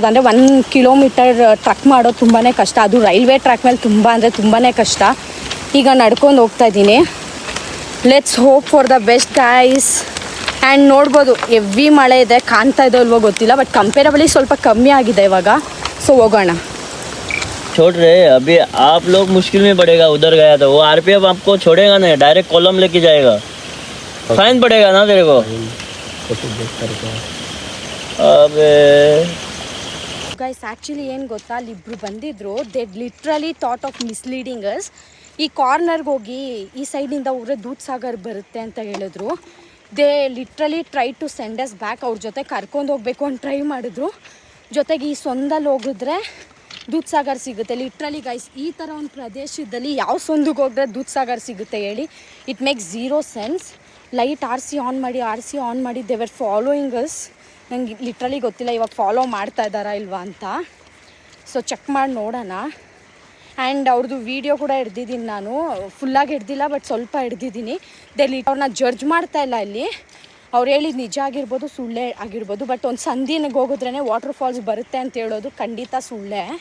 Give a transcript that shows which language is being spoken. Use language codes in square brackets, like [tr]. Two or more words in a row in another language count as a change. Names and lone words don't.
[kn] ಅಂದರೆ 1 kilometer ಟ್ರಕ್ ಮಾಡೋದು ತುಂಬಾ ಕಷ್ಟ. ಅದು ರೈಲ್ವೆ ಟ್ರ್ಯಾಕ್ ಮೇಲೆ ತುಂಬ ಅಂದರೆ ತುಂಬಾ ಕಷ್ಟ. ಈಗ ನಡ್ಕೊಂಡು ಹೋಗ್ತಾಯಿದ್ದೀನಿ. [en] let's hope for the best guys. [kn] ಆ್ಯಂಡ್ ನೋಡ್ಬೋದು ಹೆವಿ ಮಳೆ ಇದೆ, ಕಾಣ್ತಾ ಇದೋ ಇಲ್ವೋ ಗೊತ್ತಿಲ್ಲ, [en] but comparably [kn] ಸ್ವಲ್ಪ ಕಮ್ಮಿ ಆಗಿದೆ ಇವಾಗ. ಸೊ ಹೋಗೋಣ. [hi] छोड़ रहे अभी आप लोग मुश्किल में पड़ेगा. उधर गया था वो आरपीएफ आपको छोड़ेगा नहीं, डायरेक्ट कॉलम लेके जाएगा. फाइन पड़ेगा ना तेरे को. अबे [en] guys actually [kn] ಏನು ಗೊತ್ತಾ, ಅಲ್ಲಿಬ್ರು ಬಂದಿದ್ರು. [en] they literally thought of misleading us. [kn] ಈ ಕಾರ್ನರ್ಗೆ ಹೋಗಿ ಈ ಸೈಡಿಂದ ಹೋದ್ರೆ ದೂದ್ ಸಾಗರ್ ಬರುತ್ತೆ ಅಂತ ಹೇಳಿದ್ರು. [en] they literally try to send us back. [kn] ಅವ್ರ ಜೊತೆ ಕರ್ಕೊಂಡು ಹೋಗಬೇಕು ಅಂತ ಟ್ರೈ ಮಾಡಿದ್ರು. ಜೊತೆಗೆ ಈ ಸೊಂದಲ್ಲಿ ಹೋಗಿದ್ರೆ ದೂದ್ ಸಾಗರ್ ಸಿಗುತ್ತೆ. [en] literally guys [kn] ಈ ಥರ ಒಂದು ಪ್ರದೇಶದಲ್ಲಿ ಯಾವ ಸೊಂದಿಗೆ ಹೋದ್ರೆ ದೂದ್ ಸಾಗರ್ ಸಿಗುತ್ತೆ ಹೇಳಿ? [en] it makes zero sense. ಲೈಟ್ ಆರ್ ಸಿ ಆನ್ ಮಾಡಿ they were following us. [kn] ನಂಗೆ ಲಿಟ್ರಲಿ ಗೊತ್ತಿಲ್ಲ ಇವಾಗ ಫಾಲೋ ಮಾಡ್ತಾ ಇದ್ದಾರಾ ಇಲ್ವಾ ಅಂತ. ಸೊ ಚೆಕ್ ಮಾಡಿ ನೋಡೋಣ. ಆ್ಯಂಡ್ ಅವ್ರದ್ದು ವೀಡಿಯೋ ಕೂಡ ಹಿಡ್ದಿದ್ದೀನಿ ನಾನು. ಫುಲ್ಲಾಗಿ ಹಿಡ್ದಿಲ್ಲ, ಬಟ್ ಸ್ವಲ್ಪ ಹಿಡ್ದಿದ್ದೀನಿ. ಅವ್ರನ್ನ ಜಡ್ಜ್ ಮಾಡ್ತಾ ಇಲ್ಲ ಇಲ್ಲಿ. ಅವ್ರು ಹೇಳಿದ್ದು ನಿಜ ಆಗಿರ್ಬೋದು, ಸುಳ್ಳೇ ಆಗಿರ್ಬೋದು. ಬಟ್ ಒಂದು ಸಂದಿನಿಗೆ ಹೋಗಿದ್ರೇ [en] water falls [kn] ಬರುತ್ತೆ ಅಂತ ಹೇಳೋದು ಖಂಡಿತ ಸುಳ್ಳೇ.